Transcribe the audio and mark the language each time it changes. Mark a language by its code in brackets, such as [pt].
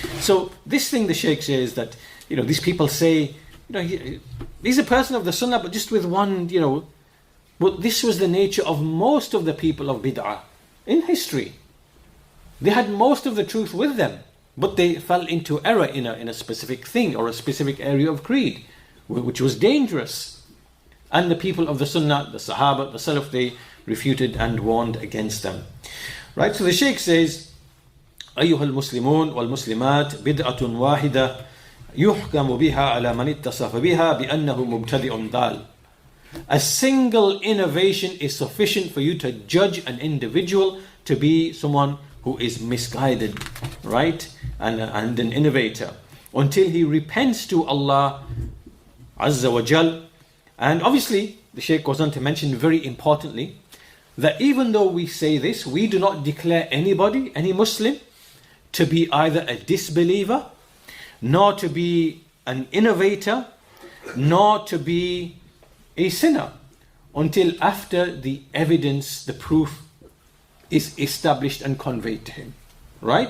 [en] So this thing the Shaykh says that, these people say, he's a person of the Sunnah, but just with one, this was the nature of most of the people of bid'ah in history. They had most of the truth with them, but they fell into error in a specific thing or a specific area of creed, which was dangerous. And the people of the Sunnah, the Sahaba, the Salaf, they refuted and warned against them. Right, so the Shaykh says, [ar] أيها المسلمون والمسلمات بدعة واحدة يحكم بها على من اتصف بها بأنه مبتدئ ضال. [en] A single innovation is sufficient for you to judge an individual to be someone who is misguided, right, and an innovator, until he repents to Allah Azza wa Jal. And obviously, the Shaykh goes on to mention very importantly, that even though we say this, we do not declare anybody, any Muslim, to be either a disbeliever, nor to be an innovator, nor to be a sinner, until after the evidence, the proof is established and conveyed to him. Right?